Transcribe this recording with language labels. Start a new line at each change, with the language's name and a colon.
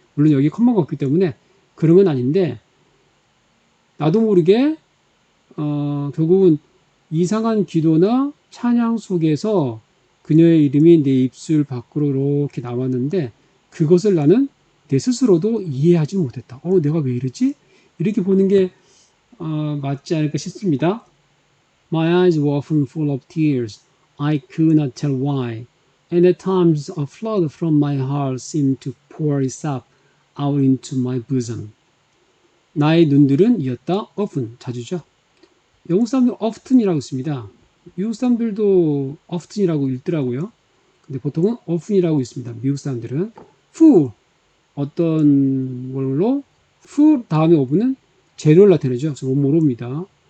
Korean: 물론 여기 컴마가 없기 때문에 그런 건 아닌데 나도 모르게 결국은 이상한 기도나 찬양 속에서 그녀의 이름이 내 입술 밖으로 이렇게 나왔는데 그것을 나는 내 스스로도 이해하지 못했다. 내가 왜 이러지? 이렇게 보는 게 맞지 않을까 싶습니다.
English: My eyes were often full of tears. I could not tell why. And at times a flood from my heart seemed to pour itself out into my bosom.
Korean: 나의 눈들은 이었다. often, 자주죠. 영국 사람들은 often이라고 씁니다. 미국 사람들도 often이라고 읽더라고요. 근데 보통은 often이라고 있습니다. 미국 사람들은 full, 어떤 걸로 full 다음에 of는 재료를 나타내죠. 그래서 뭐뭐로입니다.